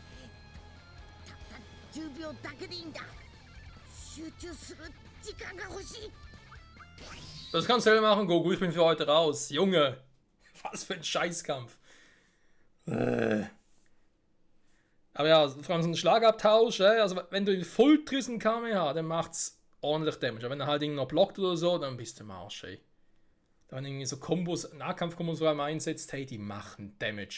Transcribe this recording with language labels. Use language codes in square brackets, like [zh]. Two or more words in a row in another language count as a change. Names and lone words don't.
[ja] たった10秒だけでいいんだ。集中する時間が欲しい。 [de] Das kannst du selber machen, Goku. Ich bin für heute raus. Junge, was für ein Scheißkampf. Aber ja, vor allem so ein Schlagabtausch, also wenn du ihn voll triffst in Kamehameha, dann macht's ordentlich Damage. Aber wenn er halt irgendwie noch blockt oder so, dann bist du im Arsch, ey. Wenn irgendwie so Kombos, Nahkampfkombos vor allem einsetzt, hey, die machen Damage.